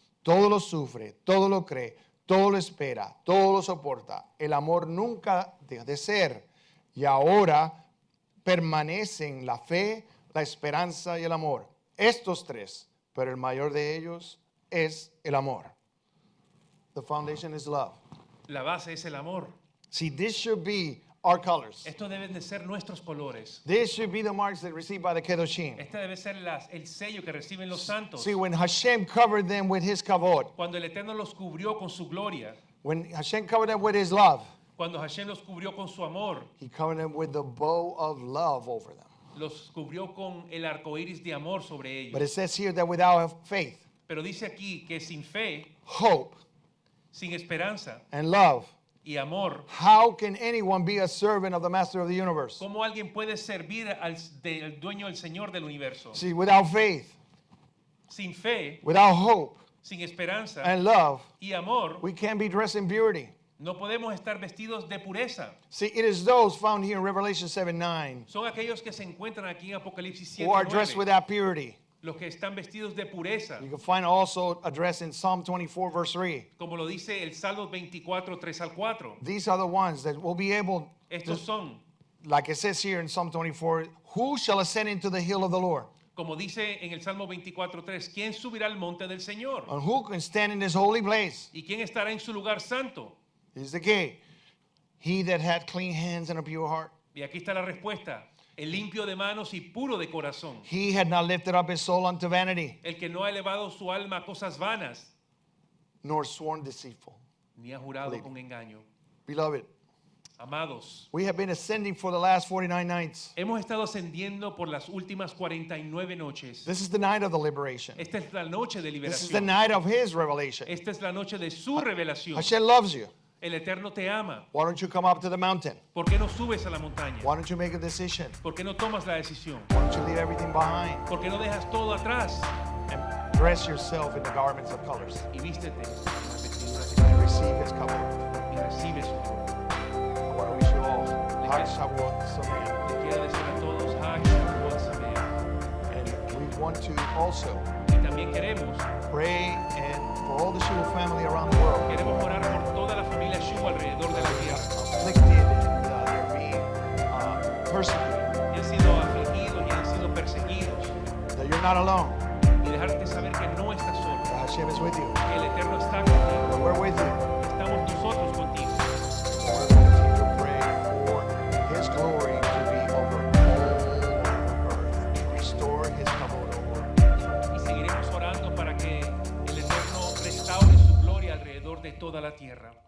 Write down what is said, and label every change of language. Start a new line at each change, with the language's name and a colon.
Spanish: Todo lo sufre, todo lo cree, todo lo espera, todo lo soporta. El amor nunca deja de ser. Y ahora permanecen la fe, la esperanza y el amor. Estos tres, pero el mayor de ellos es el amor.
English: The foundation is love.
Spanish: La base es el amor.
English: See, this should be our colors.
Spanish: Estos deben de ser nuestros colores.
English: This should be the marks that received by the Kedoshim.
Spanish: Este debe ser el sello que reciben los santos.
English: See, when Hashem covered them with his kavod,
Spanish: Cuando el Eterno los cubrió con su gloria,
English: when Hashem covered them with his love,
Spanish: cuando Hashem los cubrió con su amor,
English: he covered them with the bow of love over them.
Spanish: los cubrió con el arco iris de amor sobre
English: But
Spanish: ellos.
English: it says here that without faith,
Spanish: Pero dice aquí que sin fe,
English: hope,
Spanish: sin esperanza
English: and love,
Spanish: y amor,
English: how can anyone be a servant of the master of the universe?
Spanish: ¿cómo alguien puede servir al dueño, al Señor del universo?
English: See, without faith,
Spanish: Sin fe,
English: without hope,
Spanish: sin esperanza
English: and love,
Spanish: y amor,
English: we can't be dressed in purity.
Spanish: no podemos estar vestidos de pureza.
English: See, it is those found here in Revelation 7:9
Spanish: Son aquellos que se encuentran aquí en Apocalipsis
English: who are dressed
Spanish: 7:9,
English: with that purity.
Spanish: los que están vestidos de pureza,
English: You can find also addressed in Psalm 24, verse 3.
Spanish: como lo dice el Salmo 24, 3 al 4.
English: These are the ones that will be able,
Spanish: Estos son,
English: like it says here in Psalm 24, who shall ascend into the hill of the Lord?
Spanish: como dice en el Salmo 24, 3, ¿quién subirá al monte del Señor?
English: And who can stand in this holy place?
Spanish: ¿Y quién estará en su lugar santo?
English: Here's the key. He that had clean hands and a pure heart.
Spanish: Y aquí está la respuesta. El limpio de manos y puro de corazón.
English: He had not lifted up his soul unto vanity,
Spanish: El que no ha elevado su alma a cosas vanas,
English: nor sworn deceitful.
Spanish: ni ha jurado con engaño.
English: Beloved,
Spanish: Amados,
English: we have been ascending for the last 49 nights.
Spanish: hemos estado ascendiendo por las últimas 49 noches.
English: This is the night of the liberation.
Spanish: Esta es la noche de
English: This is the
Spanish: liberación.
English: night of his revelation.
Spanish: Esta es la noche de su revelación.
English: Hashem loves you.
Spanish: El Eterno te ama.
English: Why don't you come up to the mountain?
Spanish: ¿Por qué no subes a la montaña?
English: Why don't you make a decision?
Spanish: ¿Por qué no tomas la decisión?
English: Why don't you leave everything behind
Spanish: ¿Por qué no dejas todo atrás
English: and dress yourself in the garments of colors
Spanish: y vístete con las vestiduras
English: and receive his covenant?
Spanish: y recibe su amor?
English: I want to wish you all Hag Shavuot Sameach.
Spanish: Le quiero decir a todos, Hag Shavuot Sameach.
English: And we want to also
Spanish: Y también queremos
English: pray and for all the shiur family around the world
Spanish: orar por toda la familia Shu alrededor de la tierra.
English: afflicted and they're being persecuted.
Spanish: Que han sido afligidos y han sido perseguidos.
English: That you're not alone.
Spanish: Y dejarte saber que no estás solo.
English: That Hashem is with you.
Spanish: Que el Eterno está contigo.
English: That we're with you.
Spanish: Estamos nosotros contigo.
English: We're going to continue to pray for his glory to be over all earth. To restore his kavod over.
Spanish: Y seguiremos orando para que el Eterno restaure su gloria alrededor de toda la tierra.